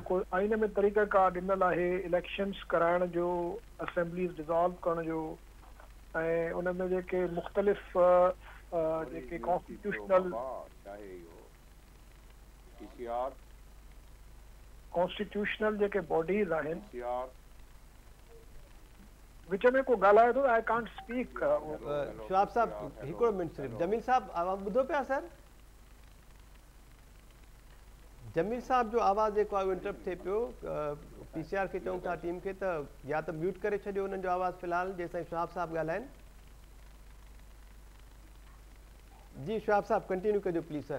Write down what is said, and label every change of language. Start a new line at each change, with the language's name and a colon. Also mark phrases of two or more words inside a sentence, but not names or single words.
Sindhi: जेको आइन में तरीक़ाकार ॾिनल आहे इलेक्शंस कराइण जो, असेंबलीज़ डिज़ॉल्व करण जो, ऐं उन में जेके मुख़्तलिफ़ जेके कॉन्स्टिट्यूशनल जेके बॉडीज़ आहिनि, विच में को ॻाल्हाए थो,
English: I can't speak.
Sindhi: शवाब साहब हिकिड़ो मिनट सिर्फ़ु, जमील साहब आवाज़ ॿुधो पिया सर? जमील साहब जो आवाज़ जेको आहे उहो इंटरप्ट थिए पियो, PCR खे चऊं था टीम खे त या त म्यूट करे छॾियो उन्हनि जो आवाज़ फ़िलहाल जेसिताईं शवाब साहब ॻाल्हाइनि। जी शवाब साहब कंटिन्यू कजो
English: please sir.